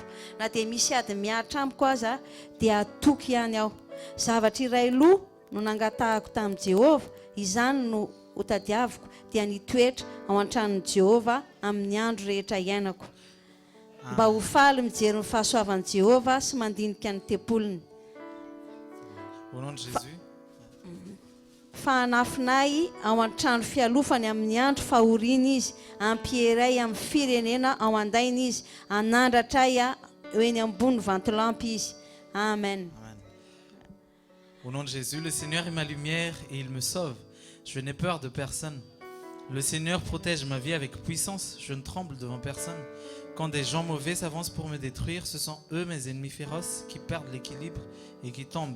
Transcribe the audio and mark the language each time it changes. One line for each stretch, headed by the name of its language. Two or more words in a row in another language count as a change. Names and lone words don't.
Malagasy: Na dia misy ady miatra amiko aza, dia atoky ihany aho. Zavatra iray loha no nangatahako tamin'i Jehovah, izany no hotadiaviko, dia nitoetra ao an-tranon'i Jehovah amin'ny andro rehetra iainako. Mba ho faly mijery ny fahasoavan'i Jehovah sy mandinika ny tempolony.
French: Au nom de Jésus.
Malagasy: Fahanafinay ao an-trano fialofany amin'ny andro fahoriana izy, ampieray amin'ny firenena ao andainy izy, anandratray eo eny ambony vantolampy izy. Amen.
French: Au nom de Jésus, le Seigneur est ma lumière et il me sauve. Je n'ai peur de personne. Le Seigneur protège ma vie avec puissance. Je ne tremble devant personne. Quand des gens mauvais s'avancent pour me détruire, ce sont eux mes ennemis féroces qui perdent l'équilibre et qui tombent.